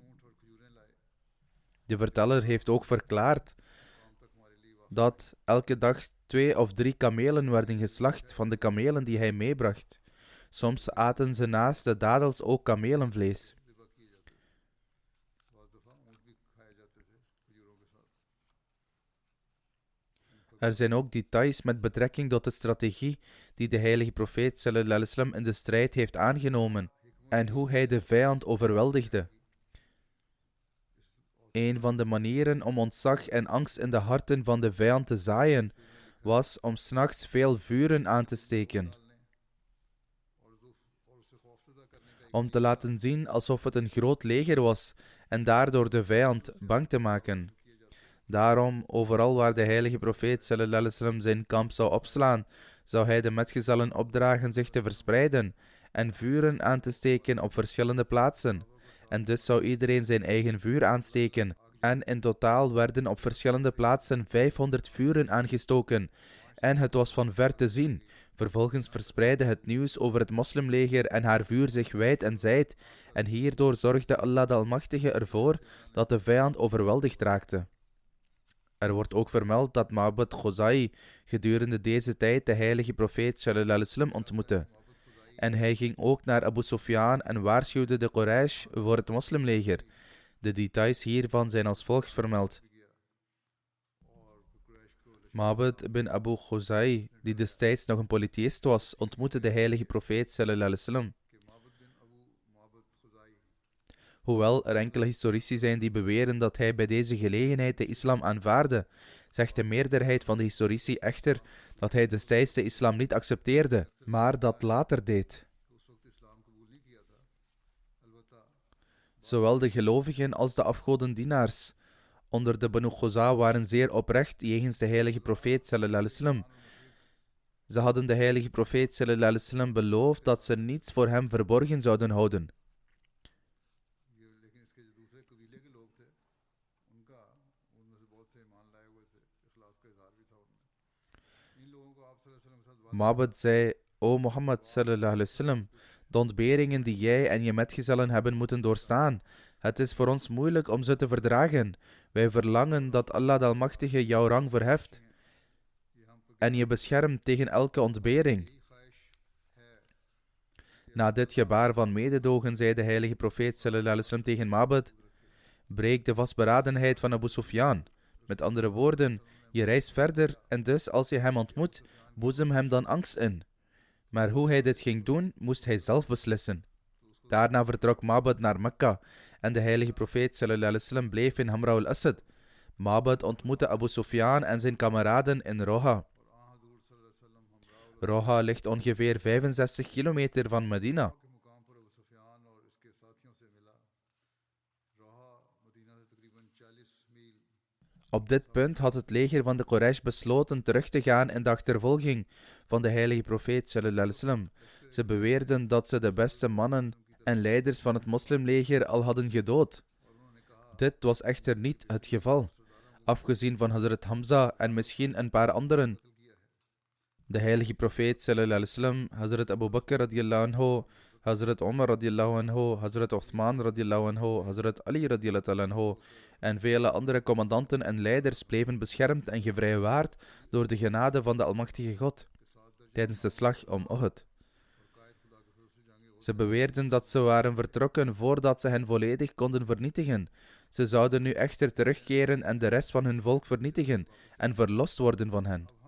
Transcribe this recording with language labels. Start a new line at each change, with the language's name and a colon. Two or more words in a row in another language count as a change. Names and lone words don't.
Dutch: De verteller heeft ook verklaard dat elke dag 2 of 3 kamelen werden geslacht van de kamelen die hij meebracht. Soms aten ze naast de dadels ook kamelenvlees. Er zijn ook details met betrekking tot de strategie die de heilige profeet
Arabic: صلى الله عليه وسلم
Dutch: in de strijd heeft aangenomen en hoe hij de vijand overweldigde. Een van de manieren om ontzag en angst in de harten van de vijand te zaaien was om 's nachts veel vuren aan te steken. Om te laten zien alsof het een groot leger was en daardoor de vijand bang te maken. Daarom, overal waar de heilige profeet
Arabic: صلى الله عليه وسلم
Dutch: zijn kamp zou opslaan, zou hij de metgezellen opdragen zich te verspreiden en vuren aan te steken op verschillende plaatsen. En dus zou iedereen zijn eigen vuur aansteken. En in totaal werden op verschillende plaatsen 500 vuren aangestoken. En het was van ver te zien. Vervolgens verspreidde het nieuws over het moslimleger en haar vuur zich wijd en zijd. En hierdoor zorgde Allah de Almachtige ervoor dat de vijand overweldigd raakte. Er wordt ook vermeld dat Ma'bad Khuzai gedurende deze tijd de heilige profeet
Arabic: صلى الله عليه وسلم
Dutch: ontmoette. En hij ging ook naar Abu Sufyan en waarschuwde de Quraysh voor het moslimleger. De details hiervan zijn als volgt vermeld. Ma'bad bin Abu Khuzai, die destijds nog een polytheïst was, ontmoette de heilige profeet
Arabic: صلى الله عليه وسلم.
Dutch: Hoewel er enkele historici zijn die beweren dat hij bij deze gelegenheid de islam aanvaardde, zegt de meerderheid van de historici echter dat hij destijds de islam niet accepteerde, maar dat later deed. Zowel de gelovigen als de afgodendienaars onder de Banu Khuza waren zeer oprecht jegens de heilige profeet
Arabic: صلى الله عليه وسلم.
Dutch: Ze hadden de heilige profeet
Arabic: صلى الله عليه وسلم
Dutch: beloofd dat ze niets voor hem verborgen zouden houden. Ma'bad zei: O Mohammed
Arabic: صلى الله عليه وسلم,
Dutch: de ontberingen die jij en je metgezellen hebben moeten doorstaan, het is voor ons moeilijk om ze te verdragen. Wij verlangen dat Allah de Almachtige jouw rang verheft en je beschermt tegen elke ontbering. Na dit gebaar van mededogen zei de heilige profeet
Arabic: صلى الله عليه وسلم
Dutch: tegen Ma'bad: breek de vastberadenheid van Abu Sufyan. Met andere woorden, je reist verder en dus als je hem ontmoet, boezem hem dan angst in. Maar hoe hij dit ging doen, moest hij zelf beslissen. Daarna vertrok Ma'bad naar Mekka en de heilige profeet
Arabic: صلى الله عليه وسلم
Dutch: bleef in Hamra al-Asad. Ma'bad ontmoette Abu Sufyan en zijn kameraden in Roha. Roha ligt ongeveer 65 kilometer van Medina. Op dit punt had het leger van de Quraysh besloten terug te gaan in de achtervolging van de heilige profeet
Arabic: صلى الله عليه وسلم.
Dutch: Ze beweerden dat ze de beste mannen en leiders van het moslimleger al hadden gedood. Dit was echter niet het geval, afgezien van Hazrat Hamza en misschien een paar anderen. De heilige profeet
Arabic: صلى الله عليه وسلم,
Dutch: Hazrat Abu Bakr
Arabic: رضي الله عنه,
Dutch: Hazrat Omar
Arabic: رضي الله عنه,
Dutch: Hazrat Uthman
Arabic: رضي الله عنه,
Dutch: Hazrat Ali
Arabic: رضي الله عنه
Dutch: en vele andere commandanten en leiders bleven beschermd en gevrijwaard door de genade van de Almachtige God tijdens de slag om Uhud. Ze beweerden dat ze waren vertrokken voordat ze hen volledig konden vernietigen. Ze zouden nu echter terugkeren en de rest van hun volk vernietigen en verlost worden van hen.